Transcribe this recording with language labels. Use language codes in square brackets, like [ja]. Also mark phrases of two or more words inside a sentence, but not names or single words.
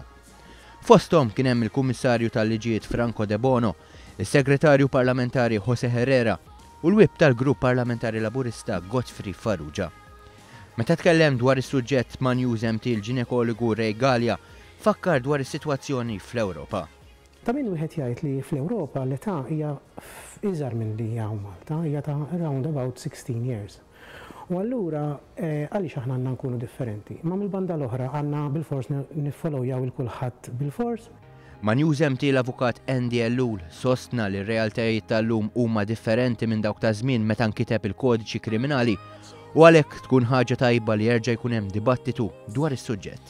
[mt] Fosthom kien hemm il-Kummissarju tal-Liġijiet Franco De Bono, is-Segretarju Parlamentari José Herrera u l-wib tal-Grupp Parlamentari Laburista Godfrey Farrugia. Meta tkellem dwar is-suġġett ma' News.mt il-ġinekologu Ray Gallia fakkar dwar is-sitwazzjoni fl-Ewropa. Ta' min wieħed jgħid li fl-Ewropa l-età hija iżgħar minn li hija Malta, hija ta' [en] around about 16 years. [mt] U allura għaliex aħna għandna nkunu differenti. Ma mill-banda l-oħra għandna bil-fors niffollowjaw il-kulħadd bil-fors. Ma' News.mt l-avukat Andy Ellul sostna li r-realtajiet tal-lum huma differenti minn dawk ta' żmien meta nkiteb il-kodiċi kriminali u għalhekk tkun ħaġa tajba li jerġa' jkun hemm dibattitu dwar is-suġġett.